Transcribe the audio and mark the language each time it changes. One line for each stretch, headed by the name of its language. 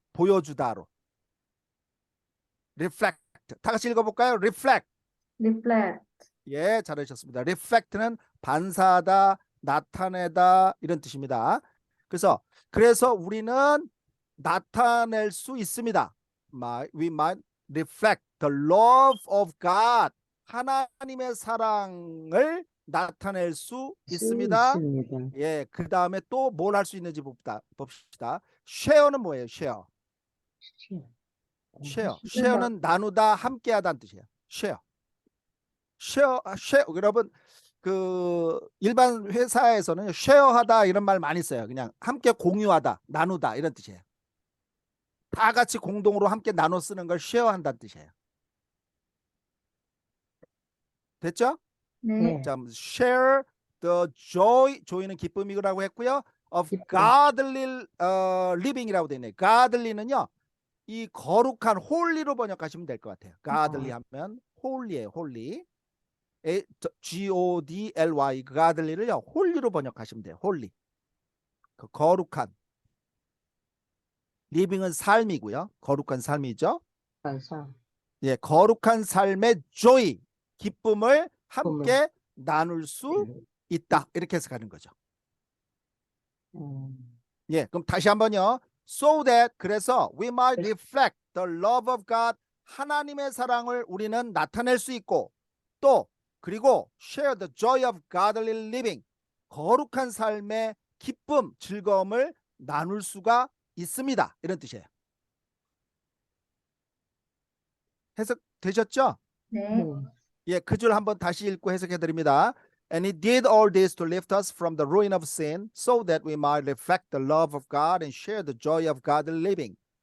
Korean: 보여주다로. reflect. 다 같이 읽어볼까요? reflect.
English: reflect.
Korean: 예, 잘하셨습니다. reflect는 반사하다, 나타내다 이런 뜻입니다. 그래서 우리는 나타낼 수 있습니다.
English: We might reflect the love of God.
Korean: 하나님의 사랑을 나타낼 수 있습니다. 예, 그 다음에 또 뭘 할 수 있는지 봅시다. share는 뭐예요? share는 나누다, 함께하다는 뜻이에요. share, 여러분 그 일반 회사에서는 쉐어하다 이런 말 많이 써요. 그냥 함께 공유하다, 나누다 이런 뜻이에요. 다 같이 공동으로 함께 나눠 쓰는 걸 쉐어한다는 뜻이에요. 됐죠? 네. 자,
English: share the joy
Korean: 는 기쁨이라고 했고요.
English: of
Korean: 기쁨.
English: godly living
Korean: 이라고 되어 있네요. godly는요. 이 거룩한 holy로 번역하시면 될 것 같아요. godly 하면 holy예요.
English: holy.
Korean: godly, godly를요. holy로 번역하시면 돼요. holy. 그 거룩한. living은 삶이고요. 거룩한 삶이죠. 반사. 예, 거룩한 삶의 joy, 기쁨을 함께 나눌 수 있다. 이렇게 해석하는 거죠.
English: 예, 그럼 다시 한번요. So that 그래서 we might reflect the love of God.
Korean: 하나님의 사랑을 우리는 나타낼 수 있고 또 그리고
English: share the joy of godly living.
Korean: 거룩한 삶의 기쁨, 즐거움을 나눌 수가 있습니다. 이런 뜻이에요. 해석 되셨죠? 네. 예, 그 줄 한번 다시 읽고 해석해 드립니다.
English: And he did all this to lift us from the ruin of sin so that we might reflect the love of God and share the joy of godly living.